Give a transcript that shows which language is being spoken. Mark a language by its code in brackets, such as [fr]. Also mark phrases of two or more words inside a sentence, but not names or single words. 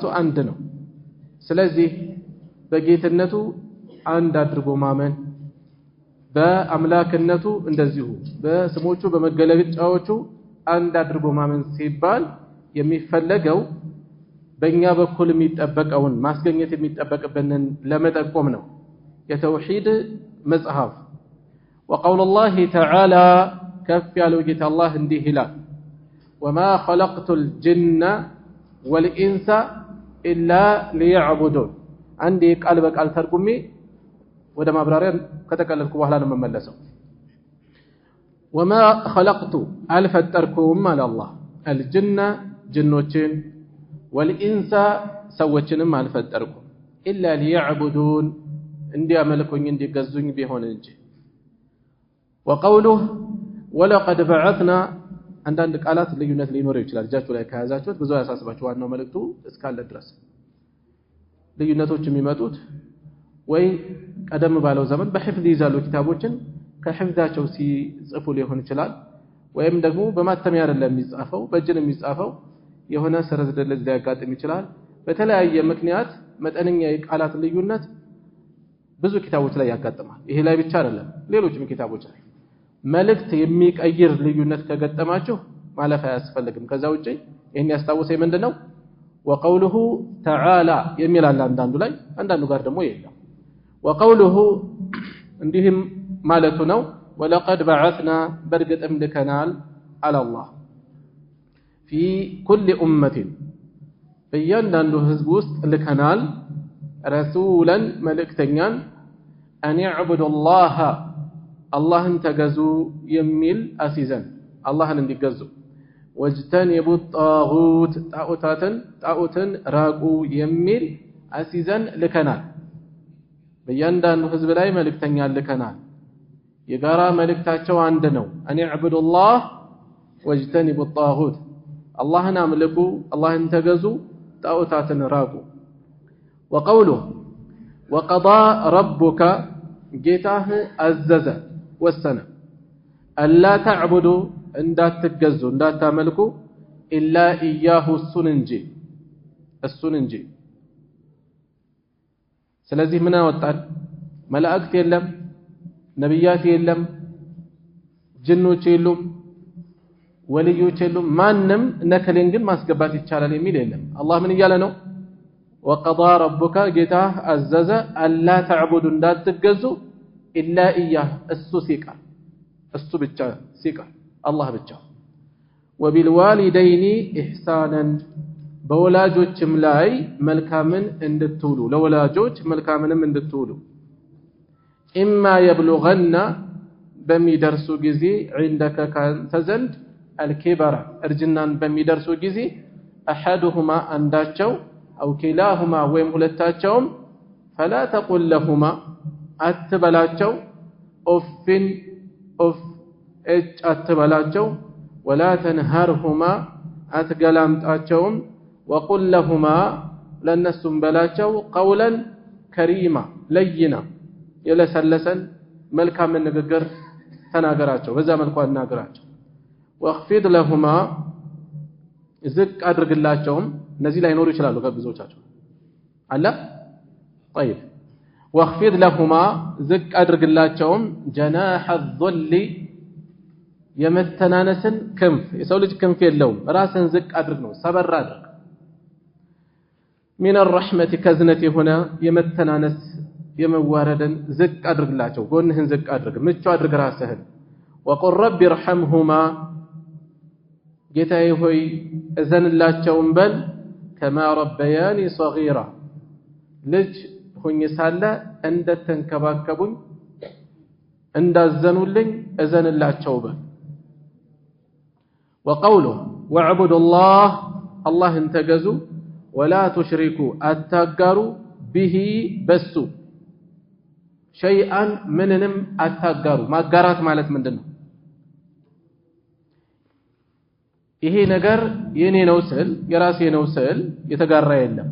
[am] አንድ ነው። ስለዚህ በጌትነቱ አንድ አድርጎ ማመን በአምላክነቱ እንደዚሁ በስሞቹ በመገለጫዎቹ አንድ አድርጎ ማመን ሲባል የሚፈለገው በእኛ በኩል የሚጠበቀውን ማስገኘት የሚጠበቅብንን ለመጠቆም ነው የተውሂድ መጽሐፍ። [ar] وقول الله تعالى كف [am] ያለው ጌታ አላህ እንዲህ ይላል [ar] وما خلقت الجن والانس الا ليعبدون [am] አንዴ ቃል በቃል ተርጉሜ ወደ ማብራሪያ ከተቀለልኩ በኋላ ነው መመለሰው። [ar] وما خلقت الفتركم على الله الجن [am] جنوችን والانس ሰዎችንም አልፈጠርኩም [ar] الا ليعبدون [am] እንዲያመልኩኝ እንዲገዙኝ ቢሆን እንጂ። [ar] وقوله ولقد بعثنا [am] አንዳንድ ቃላት ልዩነት ሊኖረው ይችላል እጃችሁ ላይ ከያዛችሁት ብዙ ያሳስባችሁ ዋናው መልእክቱ እስካለ ድረስ ልዩነቶች የሚመጡት ወይ ቀደም ባለው ዘመን በሕፍዝ ይዛሉ ኪታቦችን ከሕፍዛቸው ሲጽፉ ሊሆን ይችላል ወይም ደግሞ በማተሚያ አይደለም የሚጻፈው በእጅን የሚጻፈው የሆነ ሰረዝ ደለዝ ሊያጋጥም ይችላል። በተለያየ ምክንያት መጠነኛ የቃላት ልዩነት ብዙ ኪታቦች ላይ ያጋጥማል። ይሄ ላይ ብቻ አይደለም ሌሎችም ኪታቦች ላይ መልእክት የሚቀይር ልዩነት ከገጠማችሁ ማለፍ አያስፈልግም። ከዛ ውጪ ይሄን ያስታውሰኝ ምንድነው [ar] وقوله تعالى [am] የሚል አለ አንዳንዱ ላይ አንዳንዱ ጋር ደግሞ የለም። [ar] وقوله [am] እንዲህም ማለቱ ነው [ar] ولقد بعثنا برغتم لكنال على الله في كل امه [am] በእያንዳንዱ ህዝብ ውስጥ ልከናል رسولا መልእክተኛን [ar] ان يعبدوا الله [am] አላህን ተገዙ የሚል አሲዘን አላህን እንዲገዙ [ar] واجتنبوا الطاغوت [am] ጣዖትን ራቁ የሚል አሲዘን ልከናል። በእያንዳንዱ ህዝብ ላይ መልእክተኛ ልከናል። የጋራ መልእክታቸው አንድ ነው [ar] ان يعبدوا الله واجتنبوا الطاغوت [am] አላህን አምልኩ አላህን ተገዙ ጣዖታትን ራቁ። [ar] وقوله وقضى ربك [am] ጌታህ አዘዘ ወሰነ [ar] ألا تعبدوا [am] እንዳትገዙ እንዳታመልኩ [ar] إلا إياه [am] እሱን እንጂ። ስለዚህ ምን አወጣን መላእክት የለም ነብያት የለም ጅኖች የሉም ወልዮች የሉም ማንም ነከሌን ግን ማስገባት ይቻላል የሚል የለም። አላህ ምን እያለ ነው [ar] وقضى ربك [am] ጌታህ አዘዘ [ar] ألا تعبدوا [am] እንዳትገዙ [ar] إلا إياه [am] እሱ ሲቀር እሱ ብቻ ሲቀር አላህ ብቻ። [ar] وبالوالدين إحسانا [am] በወላጆችም ላይ መልካምን እንድትውሉ ለወላጆች መልካምንም እንድትውሉ [ar] إما يبلغن [am] በሚደርሱ ጊዜ عندك ካንተ ዘንድ الكبر እርጅናን በሚደርሱ ጊዜ أحدهما አንዳቸው [ar] أو كلاهما [am] ወይም ሁለታቸውም [ar] فلا تقل لهما [am] አትበላቸው ኦፍን ኦፍ እጭ አትበላቸው [ar] ولا تنهرهما [am] አትገላምጣቸውም [ar] وقل لهما [am] ለነሱም በላቸው [ar] قولا كريما لينا [am] የለሰለሰን መልካም ንግግር ተናገራቸው በዛ መልኩ አናገራቸው። [ar] واخفض لهما [am] ዝቅ አድርግላቸውም እነዚህ ላይ ኖሩ ይችላሉ ከብዙዎቻቸው አለ [ar] طيب واخفض لهما [am] ዝቅ አድርግላቸውም [ar] جناح الذل [am] የመተናነስን ክንፍ የሰው ልጅ ክንፍ የለውም ራስን ዝቅ አድርግ ነው ሰበር አድርግ [ar] من الرحمة كزنة هنا [am] የመተናነስ የመዋረድን ዝቅ አድርግላቸው ጎንህን ዝቅ አድርግ ምቹ አድርግ ራስህን [ar] وقل رب ارحمهما [am] ጌታዬ ሆይ እዘንላቸውም በል [ar] كما ربياني صغيرا [am] ልጅ ሆኜ ሳለ እንደተንከባከቡኝ እንዳዘኑልኝ እዘንላቸው በል። وقوله ወዕቡዱላህ አላህን ተገዙ [ar] ولا تشركوا [am] አታጋሩ ቢሂ በሱ ሸይአን ምንንም አታጋሩ ማጋራት ማለት ምንድነው ይሄ ነገር የኔ ነው ስል የራሴ ነው ስል የተጋራ የለም